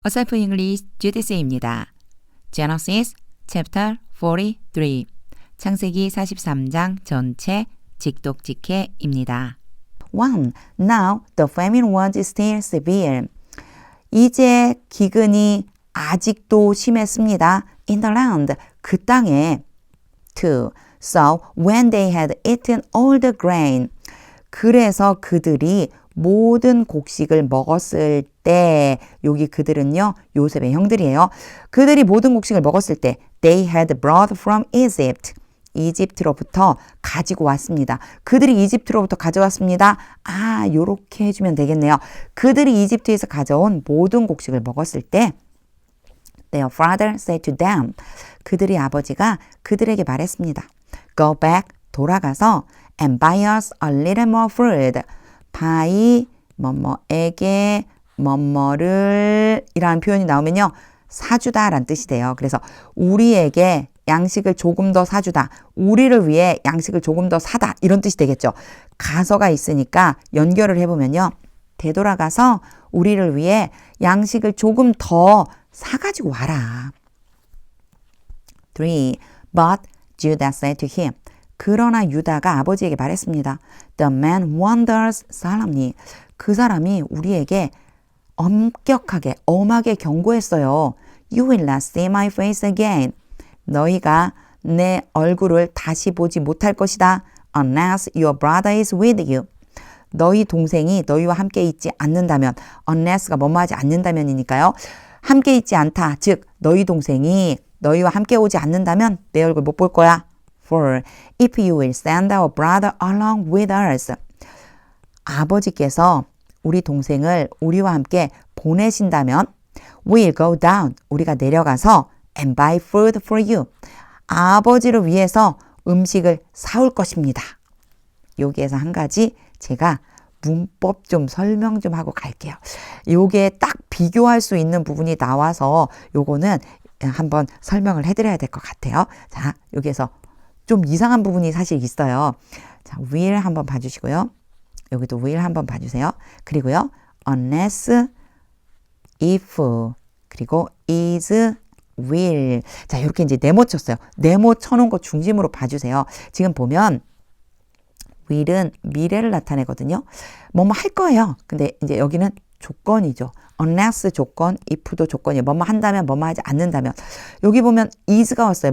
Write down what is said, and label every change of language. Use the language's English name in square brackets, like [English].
[Korean] 어설프 잉글리시 GDC입니다. Genesis chapter 43 창세기 43장 전체 직독직해입니다. 1. [English] Now the famine was still severe. [Korean] 이제 기근이 아직도 심했습니다. [English] In the land, [Korean] 그 땅에. [English] 2. So when they had eaten all the grain. [Korean] 그래서 그들이 모든 곡식을 먹었을 때, 여기 그들은요, 요셉의 형들이에요. 그들이 모든 곡식을 먹었을 때, [English] they had brought from Egypt. [Korean] 이집트로부터 가지고 왔습니다. 그들이 이집트로부터 가져왔습니다. 요렇게 해주면 되겠네요. 그들이 이집트에서 가져온 모든 곡식을 먹었을 때, [English] their father said to them. [Korean] 그들의 아버지가 그들에게 말했습니다. [English] Go back, [Korean] 돌아가서, [English] and buy us a little more food. [Korean] buy, 뭐뭐에게, 뭐뭐를 이라는 표현이 나오면요. 사주다 라는 뜻이 돼요. 그래서 우리에게 양식을 조금 더 사주다. 우리를 위해 양식을 조금 더 사다. 이런 뜻이 되겠죠. 가서가 있으니까 연결을 해보면요. 되돌아가서 우리를 위해 양식을 조금 더 사가지고 와라. [English] 3. But Judah said to him. [Korean] 그러나 유다가 아버지에게 말했습니다. [English] The man wonders solemnly. [Korean] 그 사람이 우리에게 엄격하게, 엄하게 경고했어요. [English] You will not see my face again. [Korean] 너희가 내 얼굴을 다시 보지 못할 것이다. [English] Unless your brother is with you. [Korean] 너희 동생이 너희와 함께 있지 않는다면, unless가 뭐뭐하지 않는다면이니까요. 함께 있지 않다. 즉, 너희 동생이 너희와 함께 오지 않는다면 내 얼굴 못 볼 거야. [English] For if you will send our brother along with us. [Korean] 아버지께서 우리 동생을 우리와 함께 보내신다면 [English] we'll go down. [Korean] 우리가 내려가서 [English] and buy food for you. [Korean] 아버지를 위해서 음식을 사올 것입니다. 여기에서 한 가지 제가 문법 좀 설명 좀 하고 갈게요. 요게 딱 비교할 수 있는 부분이 나와서 요거는 한번 설명을 해드려야 될 것 같아요. 자, 여기에서 좀 이상한 부분이 사실 있어요. 자, will 한번 봐주시고요. 여기도 will 한번 봐주세요. 그리고요, unless, if, 그리고 is, will. 자, 이렇게 이제 네모 쳤어요. 네모 쳐놓은 거 중심으로 봐주세요. 지금 보면 will은 미래를 나타내거든요. 뭐뭐 할 거예요. 근데 이제 여기는 조건이죠. unless 조건, if도 조건이에요. 뭐뭐 한다면, 뭐뭐 하지 않는다면. 여기 보면 is가 왔어요.